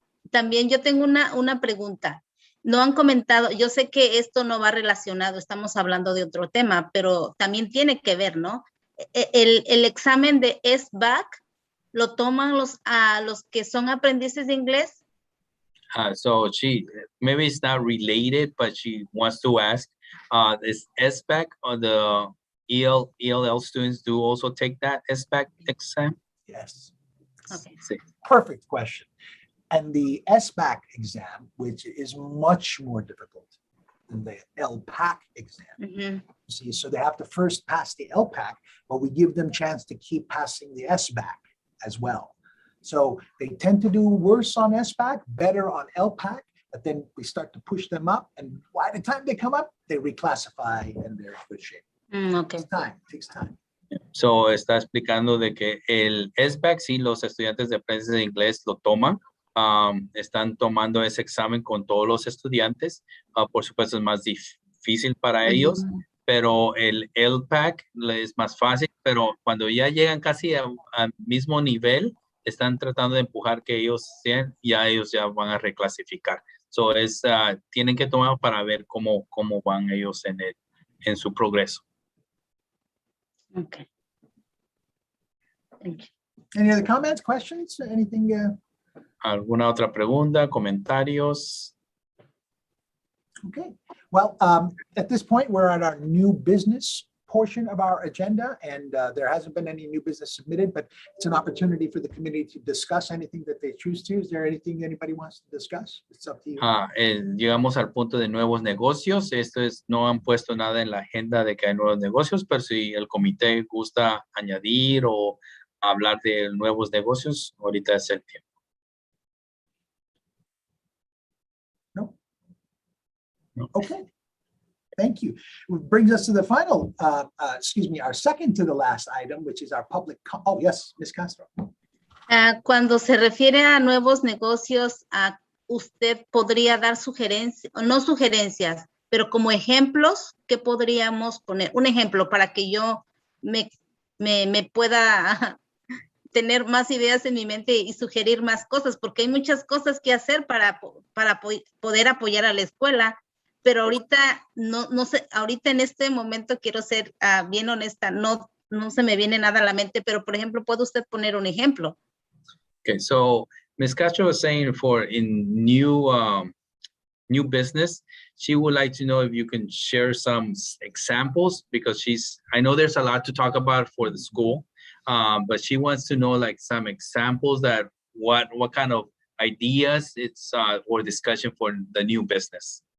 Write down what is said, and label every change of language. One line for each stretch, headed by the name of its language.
Spanish: También yo tengo una pregunta. No han comentado, yo sé que esto no va relacionado, estamos hablando de otro tema, pero también tiene que ver, ¿no? El examen de SBAC, ¿lo toman los que son aprendices de inglés?
English: So maybe it's not related, but she wants to ask, is SBAC or the ELL students do also take that SBAC exam? Yes. Okay.
Spanish: Sí.
English: Perfect question. And the SBAC exam, which is much more difficult than the LPAC exam. Mm-hmm. See, so they have to first pass the LPAC, but we give them chance to keep passing the SBAC as well. So they tend to do worse on SBAC, better on LPAC, but then we start to push them up, and by the time they come up, they reclassify and they're in good shape. Okay. It takes time.
Spanish: So, está explicando de que el SBAC, sí, los estudiantes de aprendizaje de inglés lo toman. Están tomando ese examen con todos los estudiantes. Por supuesto, es más difícil para ellos, pero el LPAC es más fácil, pero cuando ya llegan casi al mismo nivel, están tratando de empujar que ellos sean, ya ellos ya van a reclasificar. So, tienen que tomar para ver cómo van ellos en su progreso.
English: Okay. Thank you. Any other comments, questions, anything?
Spanish: ¿Alguna otra pregunta, comentarios?
English: Okay, well, at this point, we're at our new business portion of our agenda, and there hasn't been any new business submitted, but it's an opportunity for the committee to discuss anything that they choose to. Is there anything anybody wants to discuss? It's up to you.
Spanish: Llegamos al punto de nuevos negocios. No han puesto nada en la agenda de que hay nuevos negocios, pero si el comité gusta añadir o hablar de nuevos negocios, ahorita es el tiempo.
English: No. Okay. Thank you. Which brings us to the final, our second to the last item, which is our public. Oh, yes, Ms. Castro.
Spanish: Cuando se refiere a nuevos negocios, usted podría dar sugerencias, o no sugerencias, pero como ejemplos, ¿qué podríamos poner? Un ejemplo para que yo me pueda tener más ideas en mi mente y sugerir más cosas, porque hay muchas cosas que hacer para poder apoyar a la escuela. Pero ahorita, no sé, ahorita en este momento quiero ser bien honesta, no se me viene nada a la mente, pero por ejemplo, ¿puede usted poner un ejemplo?
English: Okay, so Ms. Castro was saying in new business, she would like to know if you can share some examples, because I know there's a lot to talk about for the school, but she wants to know like some examples that what kind of ideas or discussion for the new business.